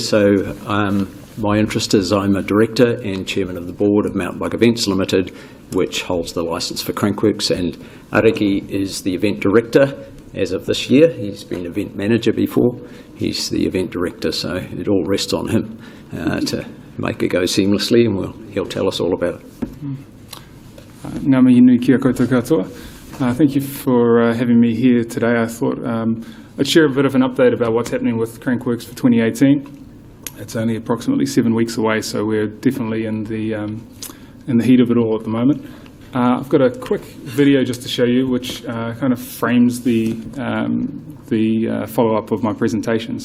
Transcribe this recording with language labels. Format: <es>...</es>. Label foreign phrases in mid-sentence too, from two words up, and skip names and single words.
<en>So my interest is I'm a director and chairman of the board of Mountain Bike Events Limited, which holds the licence for Crankworks, and Ariki is the event director as of this year. He's been event manager before. He's the event director, so it all rests on him to make it go seamlessly, and he'll tell us all about it.</en> <mi>Ngā mihi nui kia koutou katoa.</mi> <en>Thank you for having me here today. I thought I'd share a bit of an update about what's happening with Crankworks for 2018. It's only approximately 7 weeks away, so we're definitely in the heat of it all at the moment. I've got a quick video just to show you, which kind of frames the follow-up of my presentation.</en>